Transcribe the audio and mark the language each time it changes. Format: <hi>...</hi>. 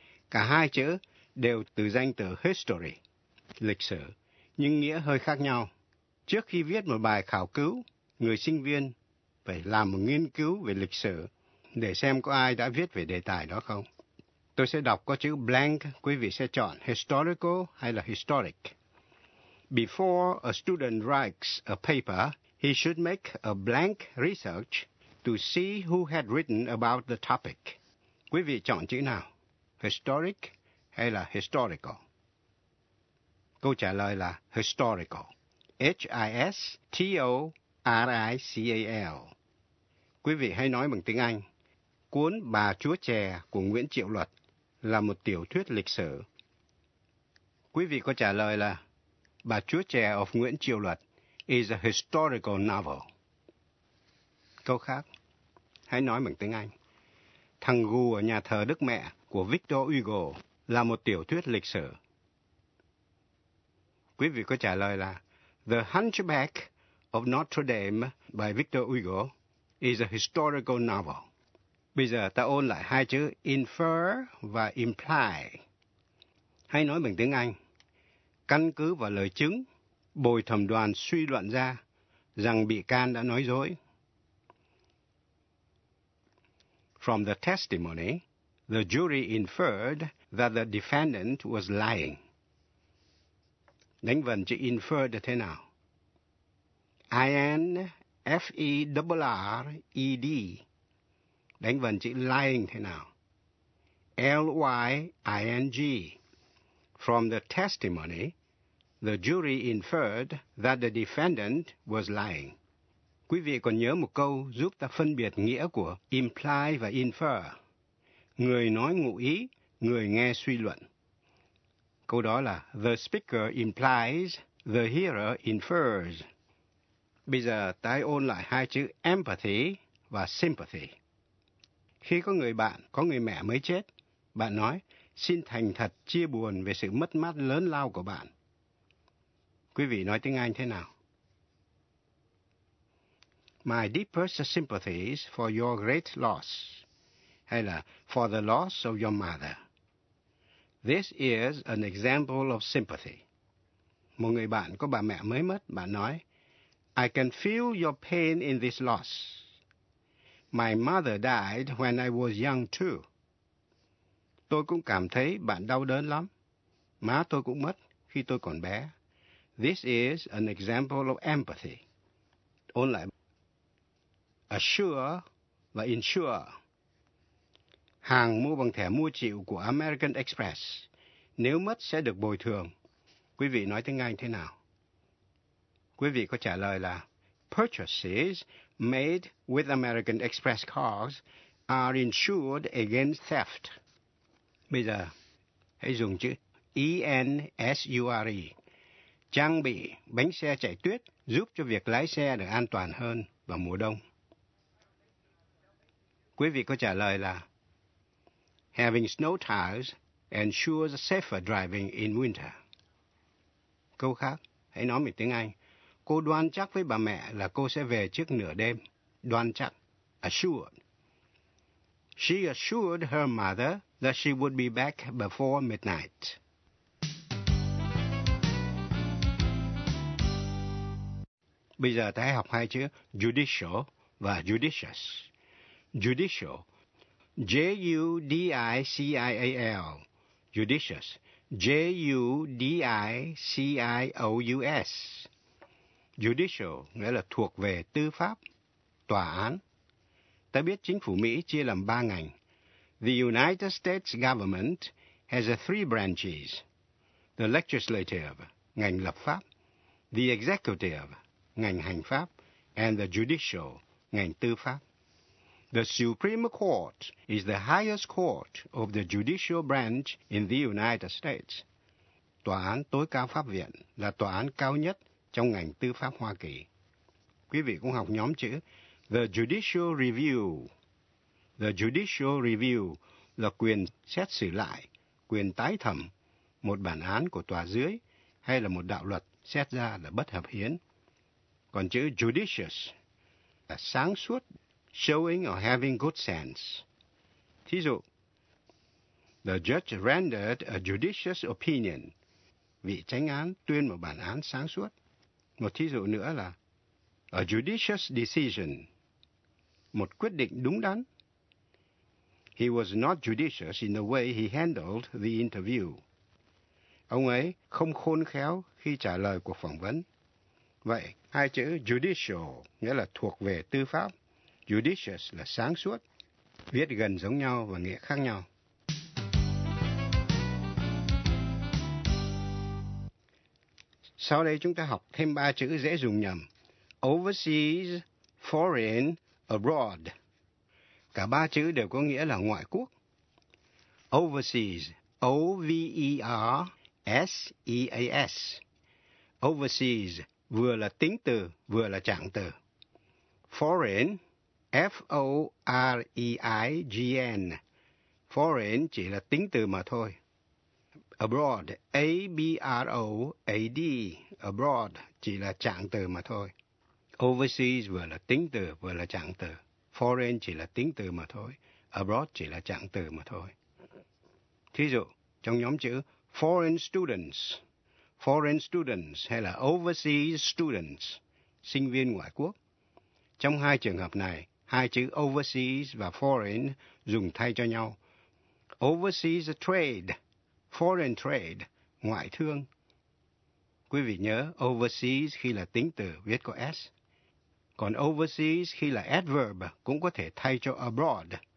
<vi>Cả hai chữ đều từ danh từ history, lịch sử, nhưng nghĩa hơi khác nhau. Trước khi viết một bài khảo cứu, người sinh viên phải làm một nghiên cứu về lịch sử để xem có ai đã viết về đề tài đó không. Tôi sẽ đọc có chữ blank, quý vị sẽ chọn historical hay là historic.</vi> <en>Before a student writes a paper, he should make a blank research to see who had written about the topic.</en> <vi>Quý vị chọn chữ nào, historic hay là historical? Câu trả lời là historical. H-I-S-T-O-R-I-C-A-L. Quý vị hay nói bằng tiếng Anh, cuốn Bà Chúa Chè của Nguyễn Triệu Luật là một tiểu thuyết lịch sử. Quý vị có trả lời là Bà Chúa Chè</vi> <en>of</en> <vi>Nguyễn Triệu Luật</vi> <en>is a historical novel.</en> <vi>Câu khác, hãy nói bằng tiếng Anh, Thằng Gù ở Nhà Thờ Đức Mẹ của Victor Hugo là một tiểu thuyết lịch sử. Quý vị có trả lời là</vi> <en>The Hunchback of Notre Dame by Victor Hugo is a historical novel.</en> <vi>Bây giờ ta ôn lại hai chữ infer và imply. Hay nói bằng tiếng Anh, căn cứ vào lời chứng, bồi thẩm đoàn suy luận ra rằng bị can đã nói dối.</vi> <en>From the testimony, the jury inferred that the defendant was lying.</en> <vi>Đánh vần chữ infer thế nào? I-N-F-E-R-R-E-D. Đánh vần chữ lying thế nào?</vi> <en>L-Y-I-N-G. From the testimony, the jury inferred that the defendant was lying.</en> <vi>Quý vị còn nhớ một câu giúp ta phân biệt nghĩa của imply và infer. Người nói ngụ ý, người nghe suy luận. Câu đó là</vi> <en>the speaker implies, the hearer infers.</en> <vi>Bây giờ ta ôn lại hai chữ empathy và sympathy. Khi có người bạn, có người mẹ mới chết, bạn nói, xin thành thật chia buồn về sự mất mát lớn lao của bạn. Quý vị nói tiếng Anh thế nào?</vi> <en>My deepest sympathies for your great loss.</en> <vi>Hay là</vi> <en>for the loss of your mother. This is an example of sympathy.</en> <vi>Một người bạn có bà mẹ mới mất, bạn nói,</vi> <en>I can feel your pain in this loss. My mother died when I was young too.</en> <vi>Tôi cũng cảm thấy bạn đau đớn lắm. Má tôi cũng mất khi tôi còn bé.</vi> <en>This is an example of empathy.</en> <vi>Ôn lại. Assure và insure. Hàng mua bằng thẻ mua chịu của American Express. Nếu mất sẽ được bồi thường. Quý vị nói tiếng Anh thế nào? Quý vị có trả lời là</vi> <en>purchases made with American Express cards are insured against theft.</en> <vi>Bây giờ, hãy dùng chữ ENSURE. Trang bị bánh xe chạy tuyết giúp cho việc lái xe được an toàn hơn vào mùa đông. Quý vị có trả lời là</vi> <en>Having snow tires ensures safer driving in winter.</en> <vi>Câu khác, hãy nói mình tiếng Anh. Cô đoan chắc với bà mẹ là cô sẽ về trước nửa đêm. Đoan chắc. Assured.</vi> <en>She assured her mother that she would be back before midnight.</en> <vi>Bây giờ ta hãy học hai chữ judicial và judicious.</vi> <en>Judicial. J-U-D-I-C-I-A-L. Judicious. J-U-D-I-C-I-O-U-S.</en> <vi>Judicial nghĩa là thuộc về tư pháp, tòa án. Ta biết chính phủ Mỹ chia làm ba ngành.</vi> <en>The United States government has three branches. The legislative,</en> <vi>ngành lập pháp.</vi> <en>The executive,</en> <vi>ngành hành pháp.</vi> <en>And the judicial,</en> <vi>ngành tư pháp.</vi> <en>The Supreme Court is the highest court of the judicial branch in the United States.</en> <vi>Tòa án tối cao pháp viện là tòa án cao nhất trong ngành tư pháp Hoa Kỳ. Quý vị cũng học nhóm chữ The Judicial Review. The Judicial Review là quyền xét xử lại, quyền tái thẩm một bản án của tòa dưới hay là một đạo luật xét ra là bất hợp hiến. Còn chữ judicious là sáng suốt,</vi> <en>showing or having good sense.</en> <vi>Thí dụ,</vi> <en>the judge rendered a judicious opinion.</en> <vi>Vị chánh án tuyên một bản án sáng suốt. Một thí dụ nữa là</vi> <en>a judicious decision.</en> <vi>Một quyết định đúng đắn.</vi> <en>He was not judicious in the way he handled the interview.</en> <vi>Ông ấy không khôn khéo khi trả lời cuộc phỏng vấn. Vậy, hai chữ judicial nghĩa là thuộc về tư pháp. Judicious là sáng suốt, viết gần giống nhau và nghĩa khác nhau. Sau đây chúng ta học thêm ba chữ dễ dùng nhầm.</vi> <en>Overseas, foreign, abroad.</en> <vi>Cả ba chữ đều có nghĩa là ngoại quốc. Overseas, O-V-E-R-S-E-A-S. Overseas, vừa là tính từ, vừa là trạng từ.</vi> <en>Foreign, F-O-R-E-I-G-N.</en> <vi>Foreign chỉ là tính từ mà thôi. Abroad, A-B-R-O-A-D. Abroad chỉ là trạng từ mà thôi. Overseas vừa là tính từ, vừa là trạng từ. Foreign chỉ là tính từ mà thôi. Abroad chỉ là trạng từ mà thôi. Thí dụ, trong nhóm chữ foreign students.</vi> <en>Foreign students</en> <vi>hay là</vi> <en>overseas students.</en> <vi>Sinh viên ngoại quốc. Trong hai trường hợp này, hai chữ overseas và foreign dùng thay cho nhau.</vi> <en>Overseas trade, foreign trade,</en> <vi>ngoại thương. Quý vị nhớ, overseas khi là tính từ viết có S. Còn overseas khi là adverb cũng có thể thay cho abroad.</vi>